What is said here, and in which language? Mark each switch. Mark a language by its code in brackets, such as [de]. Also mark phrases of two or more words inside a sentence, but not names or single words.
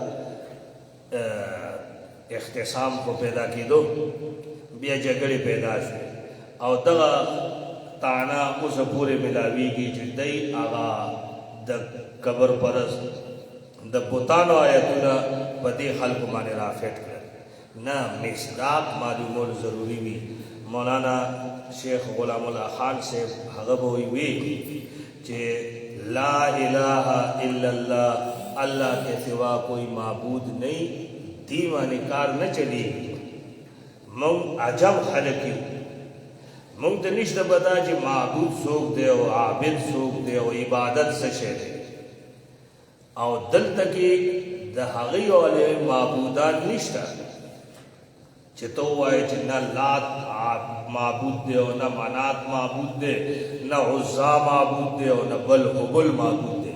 [ps] اختصام کو پیدا کېدو، بیا جګړې پیدا شوې او دغه تانا اوس پورې ملاویږي چې دی هغه د قبر پرست د بوتانو آیتونه په دې خلکو باندې رافټ کړل. نه، مصداق معلومول ضروری وي. مولانا شیخ غلام الله خان صاحب هغه به وی چې [ar] لا الہ الا اللہ، [ur] اللہ کے سوا کوئی معبود نہیں، [ps] دی باندې کار نه چلیږي. مونږ عجب خلک یو، مونږ ته نشته پته چې معبود څوک دی او عابد څوک دی او عبادت څه شی دی. او دلته کې د هغې والے معبودان نشته چې ته ووایې چې نه لات معبود دی او نه منات معبود دی، نه عزا معبود دی او نه بل هبل معبود دی.